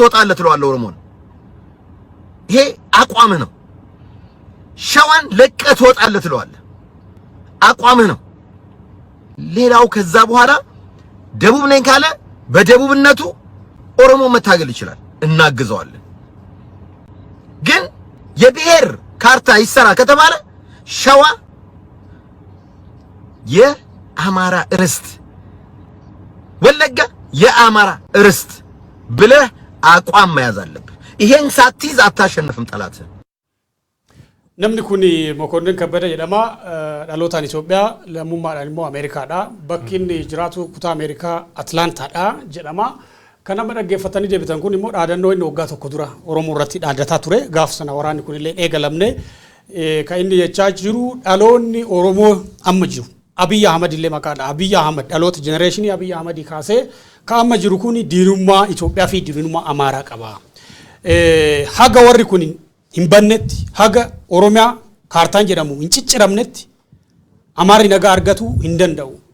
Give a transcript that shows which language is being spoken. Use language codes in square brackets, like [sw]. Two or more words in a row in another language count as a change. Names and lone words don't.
[am] ወጣለ ትለዋለህ ኦሮሞን ይሄ አቋምህ ነው ሸዋን ለቀት ወጣለ ትለዋለህ አቋምህ ነው ሌላው ከዛ በኋላ ደቡብ ነኝ ካለ በደቡብነቱ ኦሮሞ መታገል ይችላል እናግዘዋለን ግን የብሔር ካርታ ይሰራ ከተባለ ሸዋ የአማራ ርስት ወለጋ የአማራ ርስት ብለህ አቋም መያዝ አለብህ ይሄን ሳትይዝ አታሸንፍም ጠላት [om] namni kun mokonnin kabbada jedhama dhalotaan Itoophiyaa lammummaadhaan immoo Ameerikaadha bakki inni jiraatu kutaa Ameerikaa Atlaantaadha jedhama kana dhaggeeffatanii deebitan kun immoo dhaadannoo inni waggaa tokko dura Oromoo irratti dhaadataa ture gaaf sana waraanni kun illee eegalamne kan inni jechaa jiru dhaloonni Oromoo amma jiru Abiy Ahmed illee maqaadha Abiy Ahmed dhaloota genereeshinii Abiy Ahmed kaasee ka amma jiru kun diinummaa Itoophiyaa fi diinummaa Amaaraa qaba haga warri kun hinbannetti haga Oromiyaa kaartaan jedhamu hincicciramnetti Amaarri nagaa argatu hin danda'u